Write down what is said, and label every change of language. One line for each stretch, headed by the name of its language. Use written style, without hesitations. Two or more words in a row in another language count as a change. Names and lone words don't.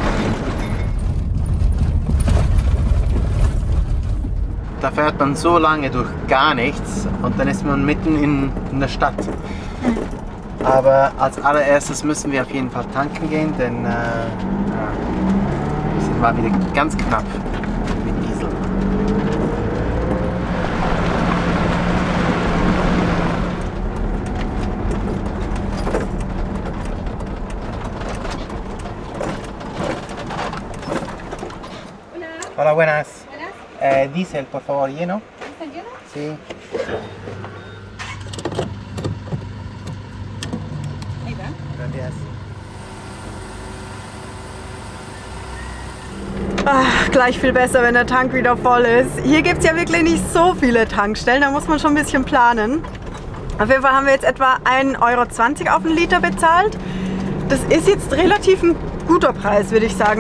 German: Da fährt man so lange durch gar nichts und dann ist man mitten in der Stadt. Aber als allererstes müssen wir auf jeden Fall tanken gehen, denn wir sind mal wieder ganz knapp mit Diesel.
Spanish: Hola, buenas. Diesel, por favor, lleno. ¿Diesel lleno? Sí. Ahí va. Gracias.
German: Ach, gleich viel besser, wenn der Tank wieder voll ist. Hier gibt es ja wirklich nicht so viele Tankstellen, da muss man schon ein bisschen planen. Auf jeden Fall haben wir jetzt etwa 1,20 € auf den Liter bezahlt. Das ist jetzt relativ ein guter Preis, würde ich sagen.